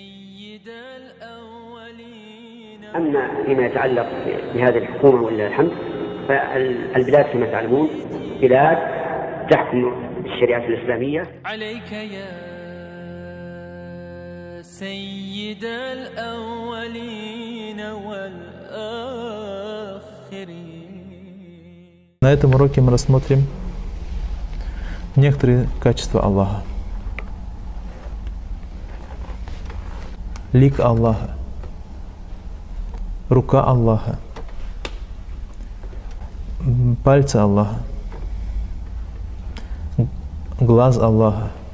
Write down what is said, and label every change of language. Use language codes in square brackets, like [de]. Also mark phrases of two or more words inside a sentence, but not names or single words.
[ar] أما فيما يتعلق بهذه الحكومة ولله الحمد فالبلاد كما تعلمون بلاد تحكم الشريعة الإسلامية. عليك يا سيد الأولين والآخرين. [ru] На этом уроке мы рассмотрим некоторые качества Аллаха. Лик Аллаха, рука Аллаха, пальцы Аллаха, глаз Аллаха,